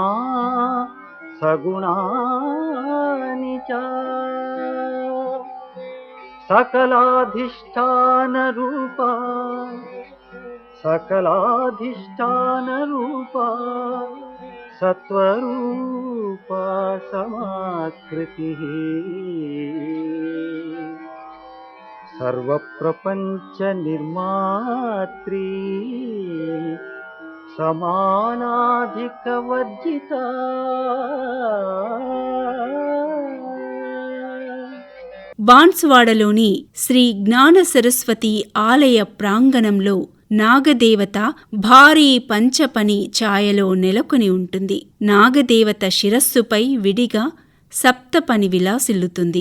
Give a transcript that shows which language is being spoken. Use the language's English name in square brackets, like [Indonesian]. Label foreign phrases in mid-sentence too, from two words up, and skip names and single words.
[Sanskrit] सगुणानि च सकलाधिष्ठानरूपा सत्वरूपा समाकृतिः सर्वप्रपञ्च निर्मात्री समानाधिकवर्जिता [Telugu] బాన్సువాడలోని శ్రీ జ్ఞాన సరస్వతి ఆలయ ప్రాంగణంలో నాగదేవత భారీ పంచపని ఛాయలో నెలకొని ఉంటుంది. నాగదేవత శిరస్సుపై విడిగా సప్తపని విలాసిల్లుతుంది.